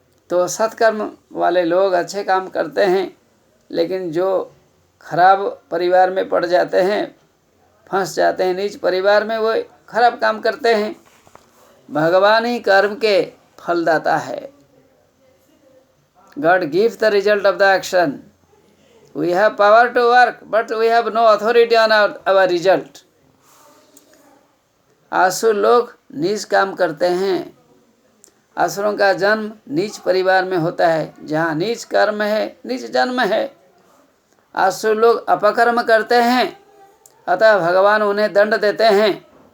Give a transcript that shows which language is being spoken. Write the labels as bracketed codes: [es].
[hi] तो सत्कर्म वाले लोग अच्छे काम करते हैं, लेकिन जो खराब परिवार में पड़ जाते हैं, फंस जाते हैं नीच परिवार में, वो खराब काम करते हैं। भगवान ही कर्म के फलदाता है। [en] God gives the result of the action. We have power to work, but we have no authority on our result. [hi] आसुर लोग नीच काम करते हैं। आसुरों का जन्म नीच परिवार में होता है। जहाँ नीच कर्म है, नीच जन्म है। आसुर लोग अपकर्म करते हैं, अतः भगवान उन्हें दंड देते हैं।